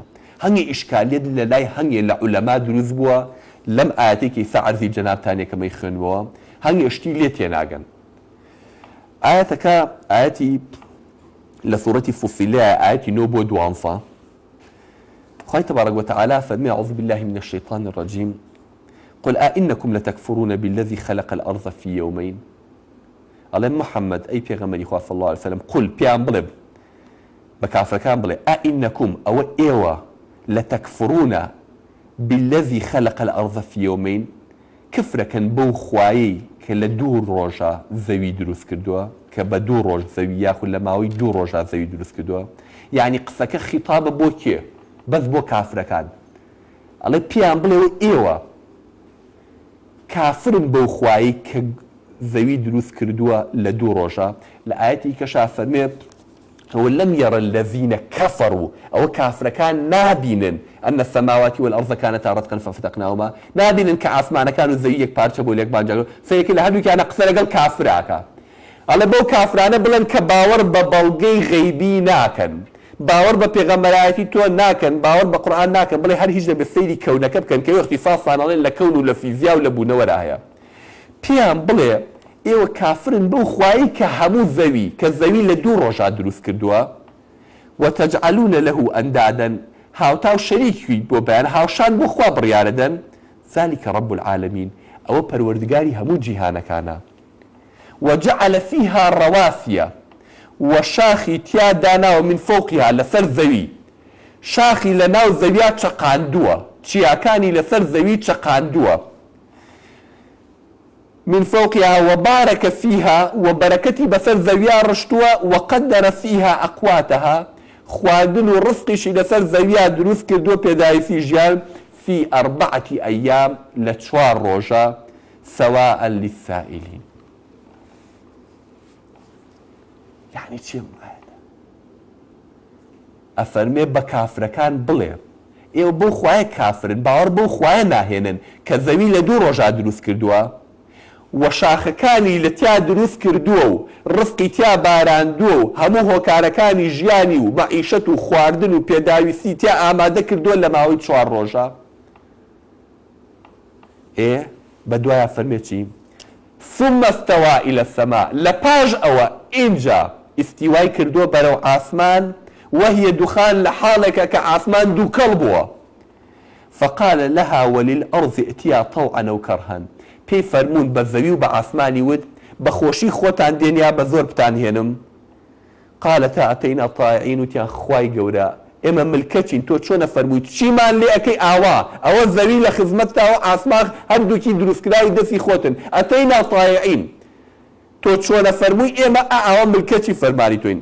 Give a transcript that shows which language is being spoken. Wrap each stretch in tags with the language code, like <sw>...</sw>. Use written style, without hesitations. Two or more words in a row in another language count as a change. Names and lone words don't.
<ckb>هەنگی ئیشکالیت لە لای هەنگێ لە عولەما دروست بووە لەم ئاەتێکی سا عەرزی جەنابتانێکەمەی خوێنبەوە، هەنگی شتی لێ تێناگەن. ئاەتەکە ئاەتی لە سوورەتی فوسیلەیە، ئاەتی 9 بۆ 12. خوای تەبارەک و تەعالا فەرمێ</ckb> <ar>أعوذ بالله من الشيطان الرجيم قل أئنكم لتكفرون بالذي خلق الأرض في يومين.</ar> <ckb>ئەڵێ محەممەد ئەی پێغەمبەری خوا</ckb> <ar>صلی الله عليه وسلم</ar> <ckb>قل پیان بڵێ بە کافرەکان بڵێ ئەئینەکم ئەوە ئێوە</ckb> <ar>لتكفرون بالذي خلق الأرض في يومين،</ar> <ckb>کفرەکەن بەو خوایەی کە لە 2 ڕۆژە زەوی دروست کردووە، کە بە 2 ڕۆژ زەوی یاخود لە ماوەی 2 ڕۆژە زەوی دروست کردووە. یعنی قسەکە خیتابە بۆ کێ؟ بەس بۆ کافرەکان. ئەڵێ پیان بڵێەوە ئێوە کافرن بەو خوایی کە زەوی دروست کردووە لە 2 ڕۆژە. لە ئاەتی کەشا فەرمێ</ckb> <ar>ولم يرى الذين كفروا،</ar> <ckb>ئەوە کافرەکان نابینن</ckb> <ar>ئەن السماوات والأرض كانتا رتقا ففتقناهما،</ar> <ckb>نابینن کە ئاسمانەکان و زەوی یەک پارچە بۆ لێک بانجاگرن. فەیەکی لە هەردووکیانە قسە لەگەڵ کافراکە. ئەڵێ بەو کافرانە بڵێن کە باوەڕ بە بەڵگەی غەیبی ناکەن، باوەڕ بە پێغەمبەرایەتی تۆ ناکەن، باوەڕ بە قورئان ناکەن، بڵێ هەر هیچ لەبێ سەیری کەونەکە بکەن کە اختصاصان ئەڵێن لە کەون و لە فیزیا و لە بوونەوەرە هەیە. پیان بڵێ ئێوە کافرن بەو خوایی کە هەموو زەوی کە زەوی لە 2 ڕۆژە دروست کردووە،</ckb> <ar>وتجعلون له أندادا،</ar> <ckb>هاوتا و شەریکی بۆ بەیان هاوشان بۆ خوا بڕیارەدەن.</ckb> <ar>ذلك رب العالمين،</ar> <ckb>ئەوە پەروەردگاری هەموو جیهانەکانە.</ckb> <ar>وجعل فيها رواسي،</ar> <ckb>وشاخی تیا داناوە</ckb> <ar>من فوقها</ar> <ckb>لەسەر زەوی، شاخی لە ناو زەویا چەقاندووە، چیاکانی لەسەر زەوی چەقاندووە.</ckb> <ar>من فوقها وبارك فيها،</ar> <ckb>وبركتي بسر زەویا ڕشتووە،</ckb> <ar>وقدر فيها أقواتها،</ar> <ckb>خواردن و ڕزقیشی لەسەر زەویا دروست کردووە پێداویستی ژیان،</ckb> <ar>في 4 أيام</ar> <ckb>لە 4 ڕۆژە،</ckb> <ar>سواء للسائلين.</ar> <ckb>يعني چی ئەفەرمێ بە کافرەکان بڵێ ئێوە بۆ خوایە کافرن، باوەڕ بۆ خوایە ناهێنن کە زەوی لە 2 ڕۆژە دروست کردووە، و شاخەکانی لە تیا دروست کردووە و ڕزقی تیا باراندووە و هەموو هۆکارەکانی ژیانی و مەعیشەت و خواردن و پێداویستی تیا ئامادە کردووە لە ماوەی 4 ڕۆژە. بە دوایە فەرمێ چی؟</ckb> <ar>ثم استوى إلى السماء،</ar> <ckb>لە پاش ئەوە ئینجا ئیستیوای کردووە بەرەو ئاسمان،</ckb> <ar>وهي دخان</ar> <ckb>لە حاڵێکە کە ئاسمان دووکەڵ بووە.</ckb> <ar>فقال لها وللأرض ائتيا طوعا أو كرها،</ar> <ckb>پێی فەرموون بە زەوی و بە ئاسمانی وت بە خۆشی خۆتان دێنیا بە زۆر بتانهێنم.</ckb> <ar>قالتا ئەتەینا طائعین،</ar> <ckb>وتیان خوای گەورە ئێمە ملکەچین، تۆ چۆنە فەرموویت چیمان لێ ئەەکەی ئاوا، ئەوە زەوی لە خزمەتتاوە ئاسمان هەردووکی دروستکراوی دەستی خۆتن،</ckb> <ar>ئەتەینا طائعین،</ar> <ckb>تۆ چۆنە فەرمووی ئێمە ئەوە ملکەچی فەرمانی تۆین.</ckb>